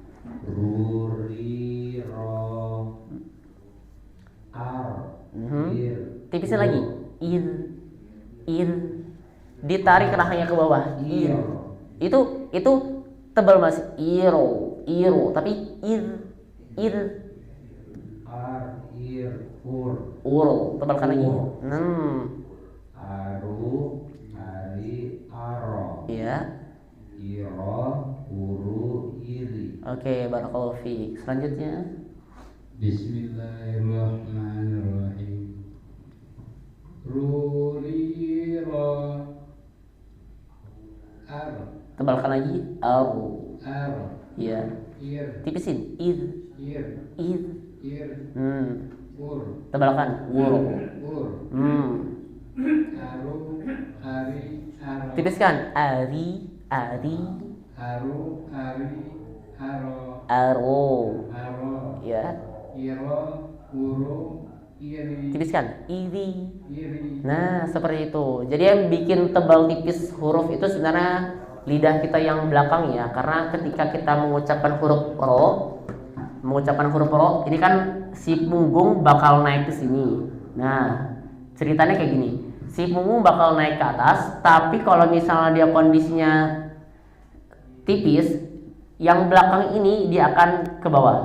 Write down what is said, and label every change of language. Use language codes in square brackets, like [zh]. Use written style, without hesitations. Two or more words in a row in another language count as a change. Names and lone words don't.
[ar] Ruri. Ro. Ar. Ir. [id] Tipisin lagi. Ir. Ir. Ditarik rahangnya ke bawah. Ir. Itu tebal Mas. [ar] Iro. Iro. Tapi ir. Ir. Ar. Ir. Ur. [id] Uro. Tebalkan lagi. [ar] Aru. Ari. Aro. [id] Iya. [ar] Iro. Uru. Iri. [id] Oke, [ar] barakallahu fiik. [id] Selanjutnya. [ar] Bismillahirrahmanirrahim. Ruri. Ro. Ar. [id] Tebalkan lagi. Aru. [ar] Ar. [id] Iya. [ar] Ir. [id] Tipisin. Ir. [ar] Ir. Ir. Ir. Ur. [id] Tebalkan. Uro. [ar] Ur. Aru. Ari. Aro. Tipiskan. Ari. Ari. Aru. Ari. Aro. Aro. Aro. [id] Ya. [ar] Iro. Uru. Iri. [id] Tipiskan. Iri. [ar] Iri. [id] Nah, seperti itu. Jadi yang bikin tebal tipis huruf itu sebenarnya lidah kita yang belakang ya. Karena ketika kita mengucapkan huruf ro, ini kan si punggung bakal naik ke sini. Nah, ceritanya kayak gini. Si punggung bakal naik ke atas, tapi kalau misalnya dia kondisinya tipis, yang belakang ini dia akan ke bawah.